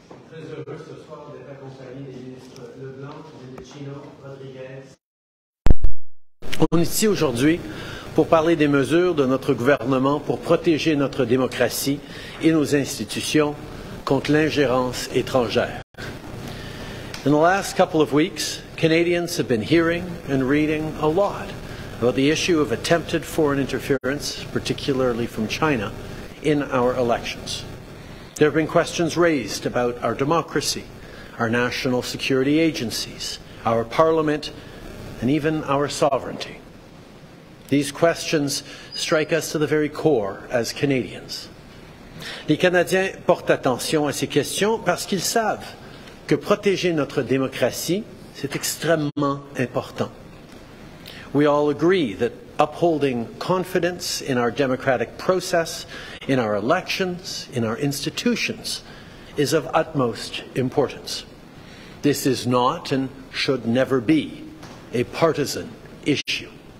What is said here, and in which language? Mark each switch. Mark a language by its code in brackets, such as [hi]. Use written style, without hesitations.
[fr] Je suis très heureux ce soir d'être accompagné des ministres Leblanc, Chino, Rodriguez. On est ici aujourd'hui pour parler des mesures de notre gouvernement pour protéger notre démocratie et nos institutions contre l'ingérence étrangère. [en] In the last couple of weeks, Canadians have been hearing and reading a lot about the issue of attempted foreign interference, particularly from China, in our elections. There have been questions raised about our democracy, our national security agencies, our parliament, and even our sovereignty. These questions strike us to the very core as Canadians. [fr] Les Canadiens portent attention à ces questions parce qu'ils savent que protéger notre démocratie, c'est extrêmement important. [en] We all agree that upholding confidence in our democratic process, in our elections, in our institutions, is of utmost importance. This is not and should never be a partisan issue.